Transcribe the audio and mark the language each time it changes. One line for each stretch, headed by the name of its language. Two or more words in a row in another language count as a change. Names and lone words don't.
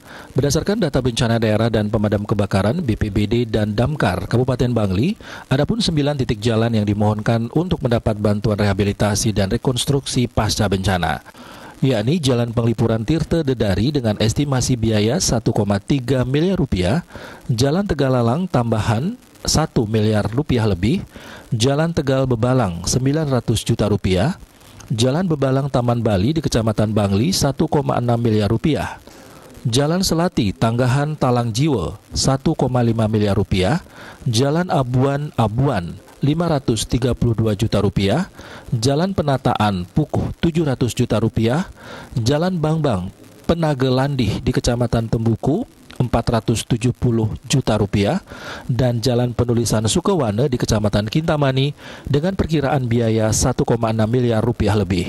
Indonesian: Berdasarkan data bencana daerah dan pemadam kebakaran BPBD dan Damkar Kabupaten Bangli, adapun 9 titik jalan yang dimohonkan untuk mendapat bantuan rehabilitasi dan rekonstruksi pasca bencana, yakni Jalan Penglipuran Tirta Dedari dengan estimasi biaya 1,3 miliar rupiah, Jalan Tegalalang tambahan 1 miliar rupiah lebih, Jalan Tegal Bebalang 900 juta rupiah, Jalan Bebalang Taman Bali di Kecamatan Bangli 1,6 miliar rupiah, Jalan Selati Tanggahan Talang Jiwo 1,5 miliar rupiah, Jalan Abuan 532 juta rupiah, Jalan Penataan Pukuh 700 juta rupiah, Jalan Bangbang Penagelandih di Kecamatan Tembuku 470 juta rupiah, dan Jalan Penulisan Sukawana di Kecamatan Kintamani dengan perkiraan biaya 1,6 miliar rupiah lebih.